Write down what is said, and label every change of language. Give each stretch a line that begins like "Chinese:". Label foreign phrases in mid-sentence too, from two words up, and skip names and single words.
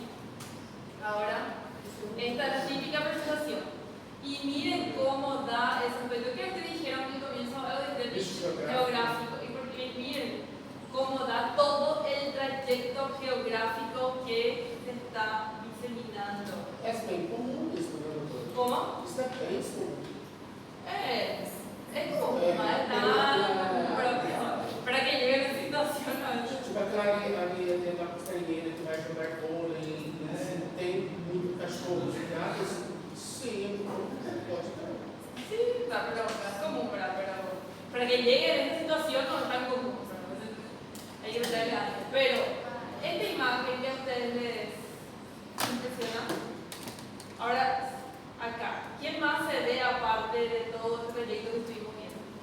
Spanish: Ahora, esta es la típica presentación. Y miren cómo da ese aspecto que te dijeron al comienzo, algo de geográfico. Y porque miren cómo da todo el trayecto geográfico que se está diseminando.
Portuguese: É bem comum isso, né, doutor?
Spanish: ¿Cómo?
Portuguese: Isso é bem comum.
Spanish: Es común, pero para que llegue a la situación.
Portuguese: Tipo aquela ali dentro da costelinha que vai jogar vôlei, tem muito cachorro de casa, sim, pode ter.
Spanish: Sí, pero es común, ¿verdad? Pero para que llegue a esta situación no es tan común, ¿verdad? Entonces, hay que meterle antes. Pero esta imagen que a ustedes les impresiona, ahora acá, ¿quién más se ve aparte de todo este proyecto que estuvimos viendo?